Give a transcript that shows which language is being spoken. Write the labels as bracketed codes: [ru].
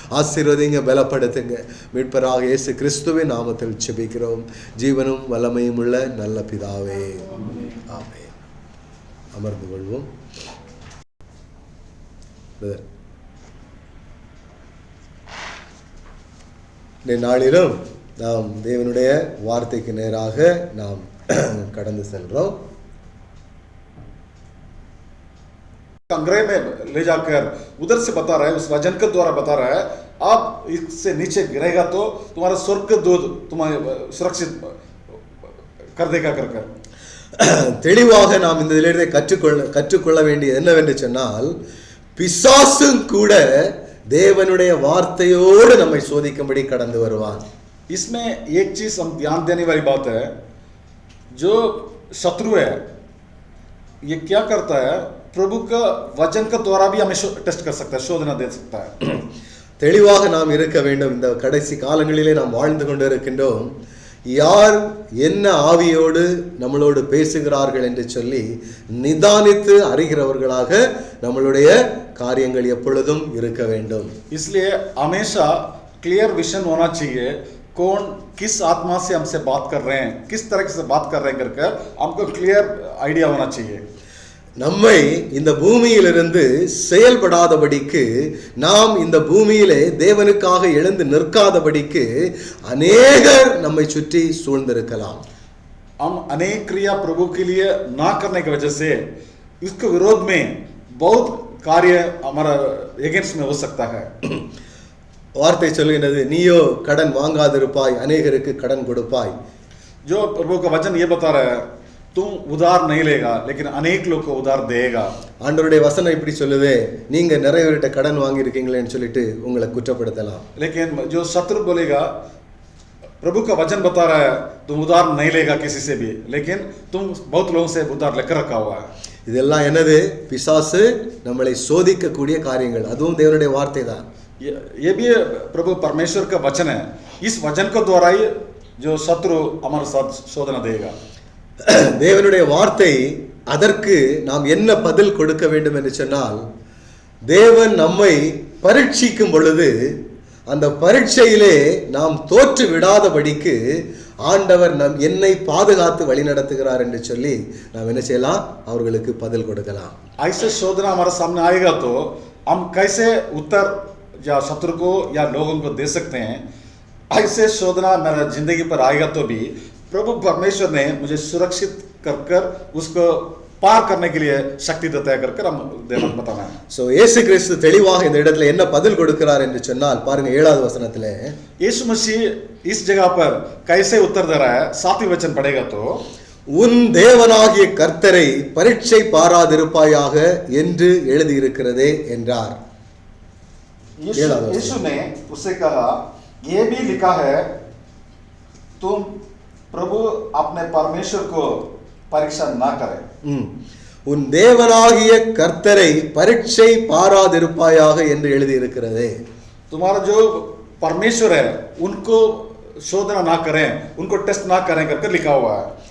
[ta] ஆசீர்வதிங்க, பலப்படுத்துங்க. மீட்பராக இயேசு கிறிஸ்துவின் நாமத்தில் ஜெபிக்கிறோம் ஜீவனும் வல்லமையும் உள்ள நல்ல பிதாவே, ஆமென். அமர்ந்து கொள்வோம். இந்த நாளிலும் நாம் தேவனுடைய வார்த்தைக்கு நேராக நாம் கடந்து செல்றோம். [hi] अंग्रेज में ले जाकर उधर से बता रहा है, उस वजन के द्वारा बता रहा है, आप इससे नीचे गिरेगा तो तुम्हारा स्वर्ग दूत तुम्हारे सुरक्षित कर देगा कर [ta] தெளிவாக நாம் இந்த இதிலிருந்து கற்றுக்கொள்ள வேண்டியது என்னவென்று சொன்னால், பிசாசும் கூட தேவனுடைய வார்த்தையோடு நம்மை சோதிக்கும்படி கடந்து வருவான். [hi] इसमें एक चीज हम ध्यान देने वाली बात है, जो शत्रु है ये क्या करता है, प्रभु का वचन के द्वारा भी हमें टेस्ट कर सकता है, शोधना दे सकता है. [ta] தெளிவாக நாம் இருக்க வேண்டும். இந்த கடைசி காலங்களிலே நாம் வாழ்ந்து கொண்டு இருக்கின்றோம். யார் என்ன ஆவியோடு நம்மளோடு பேசுகிறார்கள் என்று சொல்லி நிதானித்து அறிகிறவர்களாக நம்மளுடைய காரியங்கள் எப்பொழுதும் இருக்க வேண்டும். [hi] इसलिए हमेशा क्लियर विजन होना चाहिए, कौन किस आत्मा से हमसे बात कर रहे हैं, किस तरह से बात कर रहे हैं करके हमको क्लियर आइडिया होना चाहिए. [ta] நம்மை இந்த பூமியிலிருந்து செயல்படாதபடிக்கு, நாம் இந்த பூமியிலே தேவனுக்காக எழுந்து நிற்காதபடிக்கு அநேகர் நம்மை சுற்றி சூழ்ந்திருக்கலாம். [hi] हम अनेक क्रिया प्रभु के लिए ना करने की वजह से इसके विरोध में बहुत कार्य हमारा अगेंस्ट में हो सकता है. [ta] வார்த்தை சொல்கிறது, நீயோ கடன் வாங்காதிருப்பாய், அநேகருக்கு கடன் கொடுப்பாய். [hi] जो प्रभु का वचन ये बता रहा है, तुम उधार नहीं लेगा लेकिन अनेक लोग को उधार देगा. [ta] ஆண்டவருடைய வசனம் இப்படி சொல்லுதே, நீங்க நிறைய பேர்கிட்ட கடன் வாங்கி இருக்கீங்களேன்னு சொல்லிட்டு உங்களை குற்றப்படுத்தலாம். [hi] लेकिन जो शत्रु बोलेगा, प्रभु का वचन बता रहा है तुम उधार नहीं लेगा किसी से भी, लेकिन तुम बहुत लोगों से उधार लेकर रखा हुआ है. [ta] இதெல்லாம் என்னது? பிசாசு நம்மளை சோதிக்கக்கூடிய காரியங்கள். அதுவும் தேவனுடைய வார்த்தை தான். [hi] ये भी प्रभु परमेश्वर का वचन है. इस वचन को द्वारा ही जो शत्रु हमारे साथ शोधना देगा. [ta] தேவனுடைய வார்த்தை, அதற்கு நாம் என்ன பதில் கொடுக்க வேண்டும் என்று சொன்னால், தேவன் நம்மை பரீட்சிக்கும் பொழுது அந்த பரீட்சையிலே நாம் தோற்று விடாதபடிக்கு ஆண்டவர் என்னை பாதுகாத்து வழி நடத்துகிறார் என்று சொல்லி நாம் என்ன செய்யலாம், அவர்களுக்கு பதில் கொடுக்கலாம். [hi] ऐसे शोधना हमारे सामने आएगा तो हम कैसे उत्तर या शत्रु को या लोगों को दे सकते हैं. ऐसे शोधना मेरा जिंदगी पर आएगा तो भी प्रभु परमेश्वर ने मुझे सुरक्षित कर उसको पार करने के लिए शक्ति देता है कर हम देना बताना है. [ta] சோ இயேசு கிறிஸ்து தெளிவாக இந்த இடத்துல என்ன பதில் கொடுக்கிறார் என்று சொன்னால் பாருங்க 7வது வசனத்திலே [hi] यीशु मसीह इस जगह पर कैसे उत्तर दे रहा है. 7वें वचन पढ़ेगा तो [ta] உன் தேவனாகிய கர்த்தரை பரீட்சை பாராதிருப்பாயாக என்று எழுதியிருக்கிறதே என்றார். [hi] यीशु ने उससे कहा ये भी लिखा है तुम प्रभु अपने परमेश्वर को परीक्षा ना करे. [ta] உன் தேவனாகிய கர்த்தரை பரீட்சை பாராதிருப்பாயாக என்று எழுதியிருக்கிறதே. [hi] तुम्हारा जो परमेश्वर है उनको शोधना ना करें, उनको टेस्ट ना करें करके लिखा हुआ है.